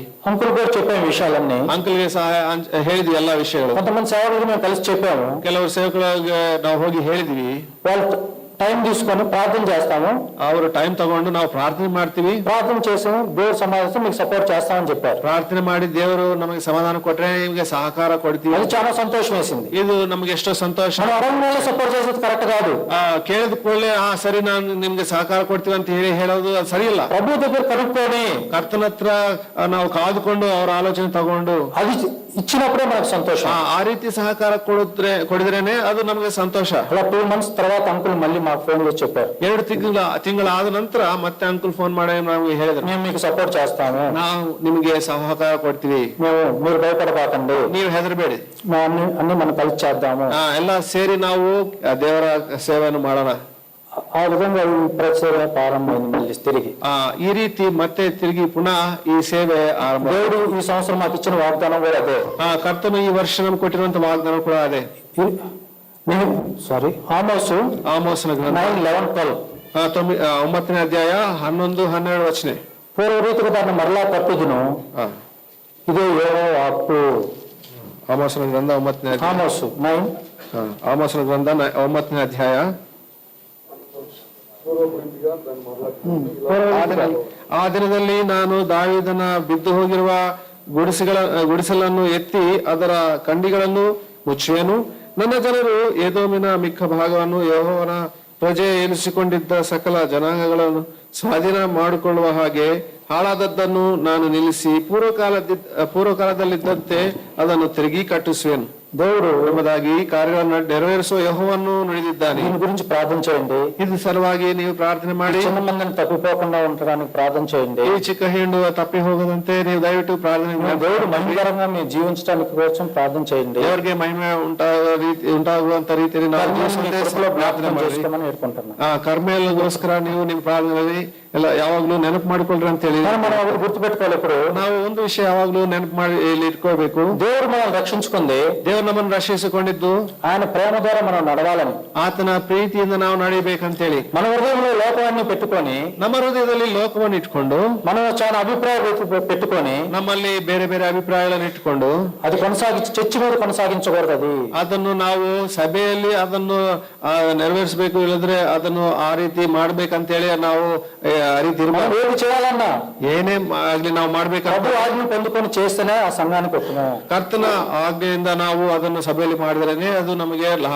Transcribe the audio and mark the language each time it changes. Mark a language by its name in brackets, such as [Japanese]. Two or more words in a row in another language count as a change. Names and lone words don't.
[Telugu] అంకుల్ కూడా చెప్పాము విషయాలన్నీ. [Kannada] ಅಂಕಲ್ಗೆ ಸಹ ಹೇಳಿದ್ವಿ ಎಲ್ಲಾ ವಿಷಯಗಳು. [Telugu] కొంతమంది సేవకులకు మేము కలిసి చెప్పాము. [Kannada] ಕೆಲವರು ಸೇವಕರಿಗೆ ನಾವು ಹೋಗಿ ಹೇಳಿದ್ವಿ. [Telugu] వాళ్ళు టైం తీసుకొని ప్రార్థన చేస్తాము. [Kannada] ಅವರು ಟೈಮ್ ತಗೊಂಡು ನಾವು ಪ್ರಾರ್ಥನೆ ಮಾಡ್ತೀವಿ. [Telugu] ప్రార్థన చేసి దేవుడు సమాధానం మీకు సపోర్ట్ చేస్తామని చెప్పారు. [Kannada] ಪ್ರಾರ್ಥನೆ ಮಾಡಿ ದೇವರು ನಮಗೆ ಸಮಾಧಾನ ಕೊಟ್ರೆ ನಿಮಗೆ ಸಹಕಾರ ಕೊಡ್ತೀವಿ. [Telugu] అది చాలా సంతోషం వేసింది. [Kannada] ಇದು ನಮಗೆ ಎಷ್ಟೋ ಸಂತೋಷ. [Telugu] మనం అడగకుండా సపోర్ట్ చేసేది కరెక్ట్ కాదు. [Kannada] ಕೇಳಿದ ಕೂಡಲೇ ಸರಿ ನಾನು ನಿಮ್ಗೆ ಸಹಕಾರ ಕೊಡ್ತೀವಿ ಅಂತ ಹೇಳೋದು ಅದು ಸರಿ ಇಲ್ಲ. [Telugu] ప్రభు దగ్గర కనుక్కొని [Kannada] ಕರ್ತನ ಹತ್ರ ನಾವು ಕಾದುಕೊಂಡು ಅವರ ಆಲೋಚನೆ ತಗೊಂಡು [Telugu] అది ఇచ్చినప్పుడే మనకు సంతోషం. [Kannada] ಆ ರೀತಿ ಸಹಕಾರ ಕೊಡಿದ್ರೇನೆ ಅದು ನಮಗೆ ಸಂತೋಷ. [Telugu] అలా 2 months తర్వాత అంకుల్ మళ్ళీ మాకు ఫోన్ చేసి చెప్పారు. [Kannada] 2 ತಿಂಗಳಾದ ನಂತರ ಮತ್ತೆ ಅಂಕಲ್ ಫೋನ್ ಮಾಡಿ ನಮಗೆ ಹೇಳಿದ್ರು, [Telugu] మేము మీకు సపోర్ట్ చేస్తాము, [Kannada] ನಾವು ನಿಮಗೆ ಸಹಕಾರ ಕೊಡ್ತೀವಿ, [Telugu] మీరు భయపడబాకండి, [Kannada] ನೀವು ಹೆದರಬೇಡಿ, [Telugu] అన్ని మనం కలిసి చేద్దాము, [Kannada] ಎಲ್ಲ ಸೇರಿ ನಾವು ದೇವರ ಸೇವೆಯನ್ನು ಮಾಡೋಣ. [Telugu] ఆ విధంగా ఈ ప్రసేవ ప్రారంభమైంది. మళ్ళీ తిరిగి [Kannada] ఈ ರೀತಿ ಮತ್ತೆ ತಿರುಗಿ ಪುನಃ ಈ ಸೇವೆ ಆರಂಭ. [Telugu] దేవుడు ఈ సంవత్సరం మాకు ఇచ్చిన వాగ్దానం కూడా అదే. [Kannada] ಕರ್ತನು ಈ ವರ್ಷ ನಮ್ಗೆ ಕೊಟ್ಟಿರುವಂತ ವಾಗ್ದಾನ ಕೂಡ ಅದೇ. ಆಮೋಸನ ಗ್ರಂಥ 9:11-12 9ನೇ ಅಧ್ಯಾಯ 11-12 ವಚನ. [Telugu] పూర్వ రీతిగా దాన్ని మరలా తప్పిదును, ఇదే యెహోవా వాక్కు. [Kannada] ಆಮೋಸನ ಗ್ರಂಥ 9ನೇ ಅಧ್ಯಾಯ. ಆಮೋಸನ ಗ್ರಂಥ 9ನೇ ಅಧ್ಯಾಯ. ಆ ದಿನದಲ್ಲಿ ನಾನು ದಾವೀದನ ಬಿದ್ದು ಹೋಗಿರುವ ಗುಡಿಸಲನ್ನು ಎತ್ತಿ ಅದರ ಕಂಡಿಗಳನ್ನು ಮುಚ್ಚುವೆನು. ನನ್ನ ಜನರು ಎದೋಮಿನ ಮಿಕ್ಕ ಭಾಗವನ್ನು ಯೆಹೋವನ ಪ್ರಜೆ ಎನಿಸಿಕೊಂಡಿದ್ದ ಸಕಲ ಜನಾಂಗಗಳನ್ನು ಸ್ವಾಧೀನ ಮಾಡಿಕೊಳ್ಳುವ ಹಾಗೆ ಹಾಳಾದದ್ದನ್ನು ನಾನು ನಿಲ್ಲಿಸಿ ಪೂರ್ವಕಾಲದಲ್ಲಿದ್ದಂತೆ ಅದನ್ನು ತಿರುಗಿ ಕಟ್ಟಿಸುವೆನು. దేవుడు ಎಂಬುದಾಗಿ ಕಾರ್ಯಗಳನ್ನು ನೆರವೇರಿಸುವ ಯೆಹೋವನು ನುಡಿದಿದ್ದಾನೆ. [Telugu] దీని గురించి ప్రార్థన చేయండి. [Kannada] ಇದು ಸಲುವಾಗಿ ನೀವು ಪ್ರಾರ್ಥನೆ ಮಾಡಿ. [Telugu] చిన్న మందిని తప్పిపోకుండా ఉండడానికి ప్రార్థన చేయండి. [Kannada] ಈ ಚಿಕ್ಕ ಹೆಣ್ಣು ತಪ್ಪಿ ಹೋಗದಂತೆ ನೀವು ದಯವಿಟ್ಟು ಪ್ರಾರ್ಥನೆ ಮಾಡಿ. [Telugu] దేవుడు మహిమకరంగా మీరు జీవించడానికి కోసం ప్రార్థన చేయండి. [Kannada] ದೇವರಿಗೆ ಮಹಿಮೆ ಉಂಟಾಗುವಂತ ರೀತಿಯಲ್ಲಿ ನಾವು ಪ್ರಾರ್ಥನೆ [Telugu] చేసుకోమని వేడుకుంటున్నాను. [Kannada] ಕರ್ಮೆಗೋಸ್ಕರ ನೀವು ನಿಮ್ಮ ಪ್ರಾರ್ಥನೆಯಲ್ಲಿ ಎಲ್ಲ ಯಾವಾಗ್ಲೂ ನೆನಪು ಮಾಡಿಕೊಳ್ಳ್ರಿ ಅಂತ ಹೇಳಿ [Telugu] మనం గుర్తుపెట్టుకోవాలి. ఇప్పుడు [Kannada] ನಾವು ಒಂದು ವಿಷಯ ಯಾವಾಗ್ಲೂ ನೆನಪು ಮಾಡಿ ಇಲ್ಲಿ ಇಟ್ಕೋಬೇಕು. [Telugu] దేవుడు మనం రక్షించుకుంది. [Kannada] ದೇವರು ನಮ್ಮನ್ನು ರಕ್ಷಿಸಿಕೊಂಡಿದ್ದು [Telugu] ఆయన ప్రేమ ద్వారా మనం నడవాలని, [Kannada] ಆತನ ಪ್ರೀತಿಯಿಂದ ನಾವು ನಡೀಬೇಕಂತೇಳಿ [Telugu] మన హృదయంలో లోకాన్ని పెట్టుకొని, [Kannada] ನಮ್ಮ ಹೃದಯದಲ್ಲಿ ಲೋಕವನ್ನು ಇಟ್ಕೊಂಡು, [Telugu] మనం చాలా అభిప్రాయాలు పెట్టుకొని [Kannada] ನಮ್ಮಲ್ಲಿ ಬೇರೆ ಬೇರೆ ಅಭಿಪ್ರಾಯಗಳನ್ನು ಇಟ್ಕೊಂಡು [Telugu] అది కొనసాగించి చర్చి మీద కొనసాగించకూడదు. అది [Kannada] ಅದನ್ನು ನಾವು ಸಭೆಯಲ್ಲಿ ಅದನ್ನು ನೆರವೇರಿಸಬೇಕು, ಇಲ್ಲದ್ರೆ ಅದನ್ನು ಆ ರೀತಿ ಮಾಡ್ಬೇಕಂತೇಳಿ ನಾವು ಆ ರೀತಿ [Telugu] మనం ఏది చేయాలన్నా [Kannada] ಏನೇ ಆಗ್ಲಿ ನಾವು ಮಾಡ್ಬೇಕಂತ [Telugu] ప్రభు ఆజ్ఞ పొందుకొని చేస్తేనే ఆ సంఘానికి ఉత్తమం. [Kannada] ಕರ್ತನ ಆಜ್ಞೆಯಿಂದ ನಾವು ಅದನ್ನು ಸಭೆಯಲ್ಲಿ ಮಾಡಿದ್ರೇನೆ ಅದು ನಮಗೆ ಲಾಭ.